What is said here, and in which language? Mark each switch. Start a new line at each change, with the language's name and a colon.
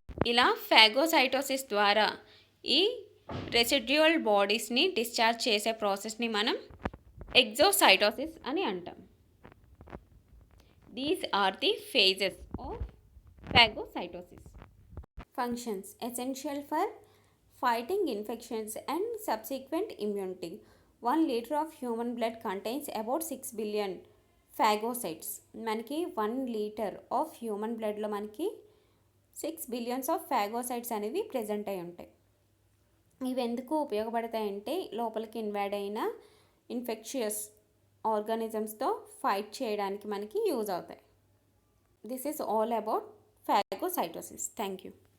Telugu: ఇలా ఫాగోసైటోసిస్ ద్వారా ఈ రెసిడ్యువల్ బాడీస్ని డిశ్చార్జ్ చేసే ప్రాసెస్ని మనం ఎగ్జోసైటోసిస్ అని అంటాం.
English: These are the phases of phagocytosis. Functions essential for fighting infections and subsequent immunity. 1 liter of human blood contains about 6 billion phagocytes.
Telugu: మనకి 1 లీటర్ ఆఫ్ హ్యూమన్ బ్లడ్లో మనకి 6 బిలియన్స్ ఆఫ్ ఫాగోసైట్స్ అనేవి ప్రెజెంట్ అయి ఉంటాయి. ఇవి ఎందుకు ఉపయోగపడతాయంటే లోపలికి ఇన్వాడ్ అయిన ఇన్ఫెక్షియస్ ఆర్గానిజమ్స్తో ఫైట్ చేయడానికి మనకి యూజ్ అవుతాయి.
English: This is all about phagocytosis. Thank you.